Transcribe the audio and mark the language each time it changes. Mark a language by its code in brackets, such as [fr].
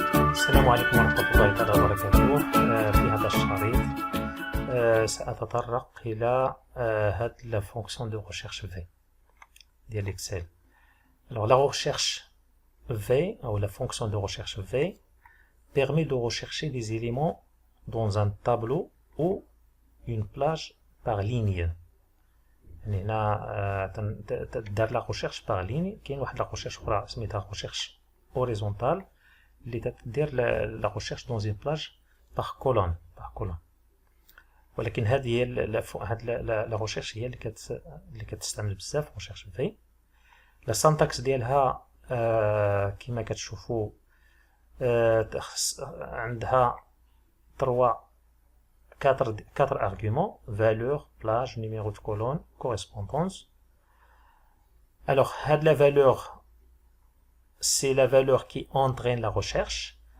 [ar] السلام عليكم ورحمة الله تعالى وبركاته. في هذا الشريط سأتطرق إلى هاد [fr] la fonction de recherche V [ar] ديال l'Excel. [fr] Alors la recherche V ou la fonction de recherche V permet de rechercher des éléments dans un tableau ou une plage par ligne. [ar] يعني هنا تدار [fr] la recherche par ligne. [ar] كاين واحد [fr] la recherche [ar] أخرى سميتها [fr] recherche horizontale [ar] اللي تدير [fr] la recherche dans une plage par colonne. [ar] ولكن هذه هي [fr] la recherche [ar] هي اللي كتستعمل بزاف [fr] recherche V. la syntaxe [ar] ديالها كما كتشوفوا عندها [fr] 4 arguments: valeur, plage, numéro de colonne, correspondance. Alors, la valeur, c'est la valeur qui entraîne la recherche.